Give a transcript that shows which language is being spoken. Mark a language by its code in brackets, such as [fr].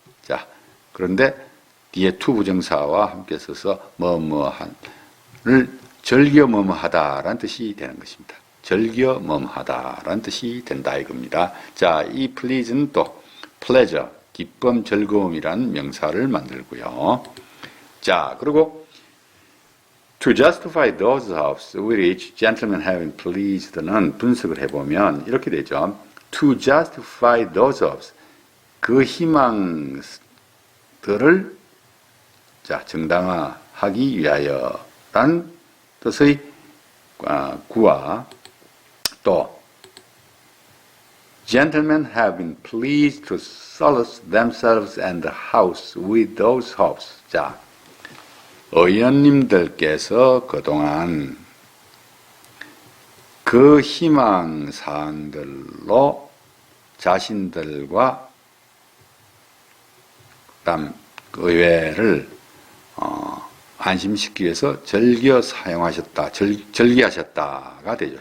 [ko] 자, 그런데 뒤에 투부정사와 함께 써서 뭐뭐한을 즐겨 뭐뭐하다라는 뜻이 되는 것입니다. 즐겨 뭐뭐하다라는 뜻이 된다 이겁니다. 자, 이 please는 또 pleasure, 기쁨, 즐거움이라는 명사를 만들고요. 자, 그리고 [en] to justify those hopes with which gentlemen having pleased는 [ko] 분석을 해보면 이렇게 되죠. [en] to justify those hopes, [ko] 그 희망들을 자, 정당화하기 위하여라는 뜻의 구와 또 [en] gentlemen have been pleased to solace themselves and the house with those hopes. [ko] 자, 의원님들께서 그동안 그 희망사항들로 자신들과 그다음 의회를 안심시키기 위해서 즐겨 사용하셨다, 즐기하셨다가 되죠.